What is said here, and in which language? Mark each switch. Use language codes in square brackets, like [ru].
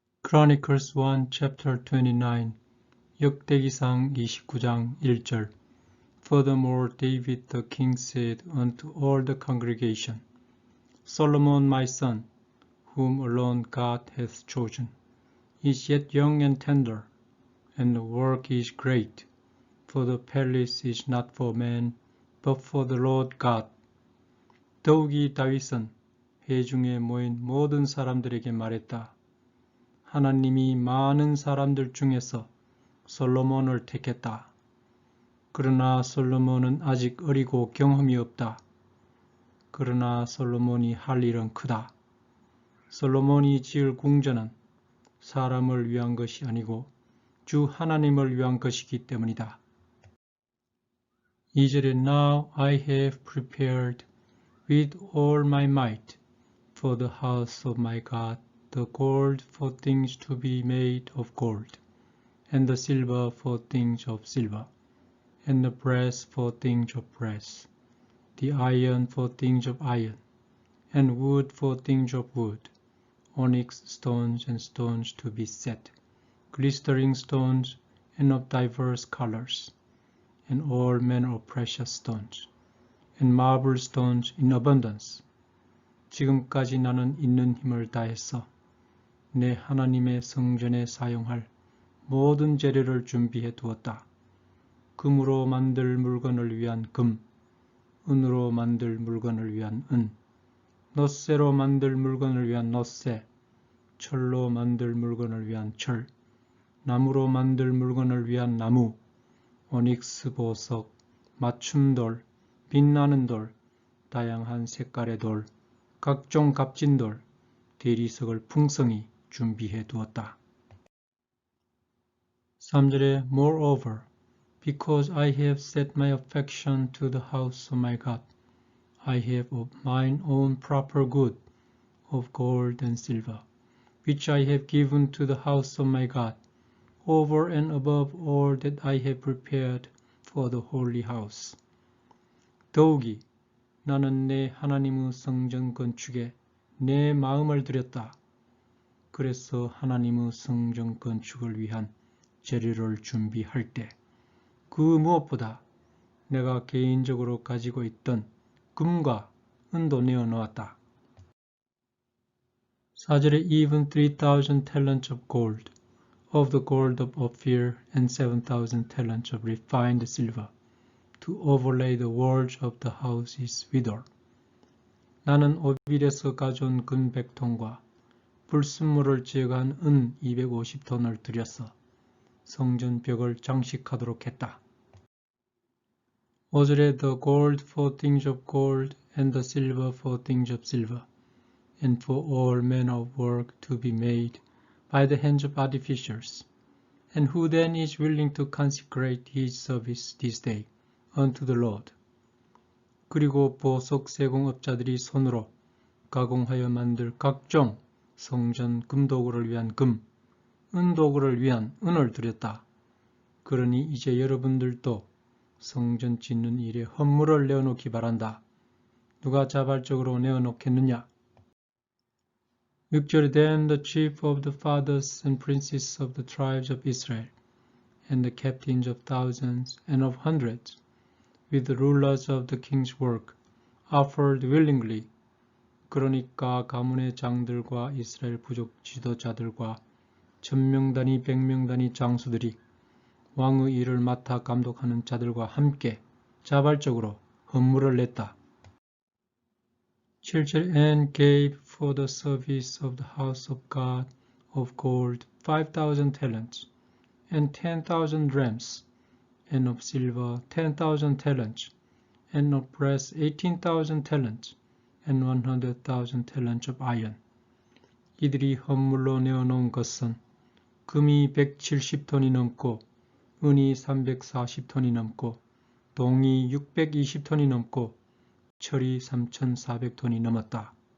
[en] Chronicles Chapter 29 [ko] 역대기상 29장 1절 [en] Furthermore David the king said unto all the congregation, Solomon my son, whom alone God hath chosen, is yet young and tender, and the work is great, for the palace is not for man, but for the Lord God. [ko] 더욱이 다윗은 회중에 모인 모든 사람들에게 말했다. 하나님이 많은 사람들 중에서 솔로몬을 택했다. 그러나 솔로몬은 아직 어리고 경험이 없다. 그러나 솔로몬이 할 일은 크다. 솔로몬이 지을 궁전은 사람을 위한 것이 아니고 주 하나님을 위한 것이기 때문이다. 2절에 [en] Now I have prepared with all my might for the house of my God the gold for things to be made of gold, and the silver for things of silver, and the brass for things of brass, the iron for things of iron, and wood for things of wood, onyx stones and stones to be set, glistering stones and of diverse colors, and all manner of precious stones, and marble stones in abundance. [ko] 지금까지 나는 있는 힘을 다해서 내 하나님의 성전에 사용할 모든 재료를 준비해 두었다. 금으로 만들 물건을 위한 금, 은으로 만들 물건을 위한 은, 넛새로 만들 물건을 위한 넛새, 철로 만들 물건을 위한 철, 나무로 만들 물건을 위한 나무, 오닉스 보석, 맞춤돌, 빛나는 돌, 다양한 색깔의 돌, 각종 값진 돌, 대리석을 풍성히 준비해 두었다. 3절에 [en] Moreover, because I have set my affection to the house of my God, I have of mine own proper good of gold and silver, which I have given to the house of my God, over and above all that I have prepared for the holy house. [ko] 더욱이 나는 내 하나님의 성전 건축에 내 마음을 들였다. 그래서 하나님의 성전 건축을 위한 재료를 준비할 때 그 무엇보다 내가 개인적으로 가지고 있던 금과 은도 내어 놓았다. 4절에 [en] Even 3,000 talents of gold, of the gold of Ophir, and 7,000 talents of refined silver, to overlay the walls of the houses withal. [ko] 나는 오빌에서 가져온 금 100톤과 불순물을 제거한 은 250톤을 들여서 성전 벽을 장식하도록 했다. 5절에 [en] The gold for things of gold, and the silver for things of silver, and for all manner of work to be made by the hands of artificers. And who then is willing to consecrate his service this day unto the Lord? [ko] 그리고 보석 세공업자들이 손으로 가공하여 만들 각종 성전 금도구를 위한 금, 은도구를 위한 은을 드렸다. 그러니 이제 여러분들도 성전 짓는 일에 헌물을 내어놓기 바란다. 누가 자발적으로 내어놓겠느냐? 6절에 [en] Then the chief of the fathers and princes of the tribes of Israel, and the captains of thousands and of hundreds, with the rulers of the king's work, offered willingly. [ko] 그러니까 가문의 장들과 이스라엘 부족 지도자들과 1000명단위 100명단위 장수들이 왕의 일을 맡아 감독하는 자들과 함께 자발적으로 헌물을 냈다. 7절 [en] And gave for the service of the house of God of gold 5,000 talents, and 10,000 rams, and of silver 10,000 talents, and of brass 18,000 talents, and 100,000 talents of iron. [ko] 이들이 헌물로 내어놓은 것은 금이 170톤이 넘고 은이 340톤이 넘고 동이 620톤이 넘고 철이 3,400톤이 넘었다.